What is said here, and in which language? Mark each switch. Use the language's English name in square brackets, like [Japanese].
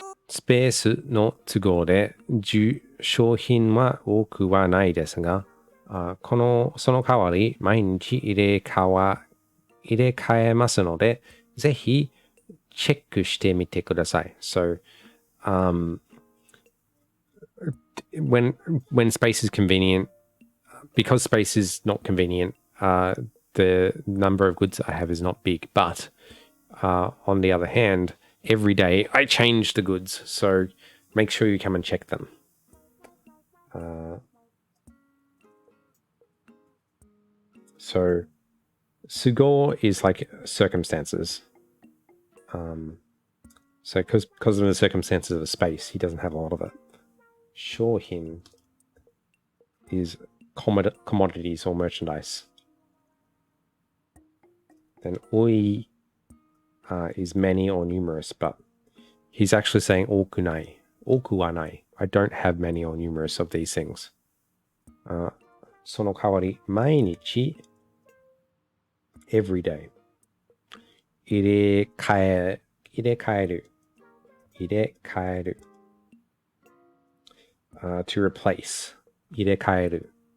[Japanese] Space の都合で商品は多くはないですが、その代わり毎日入れ替えますので、ぜひチェックしてみてください。 [English] So, when space is convenient, because space is not convenient, the number of goods I have is not big. But on the other hand, every day I change the goods. So make sure you come and check them. So, sugo is like circumstances. So because of the circumstances of the space, he doesn't have a lot of it. Shohin is commodities or merchandise. Then oi is many or numerous, but he's actually saying okunai. Oku wa nai. I don't have many or numerous of these things. [Japanese] その代わり、毎日 [English] every day. [Japanese] 入れ替える。 [English] to replace. [Japanese] 入れ替える。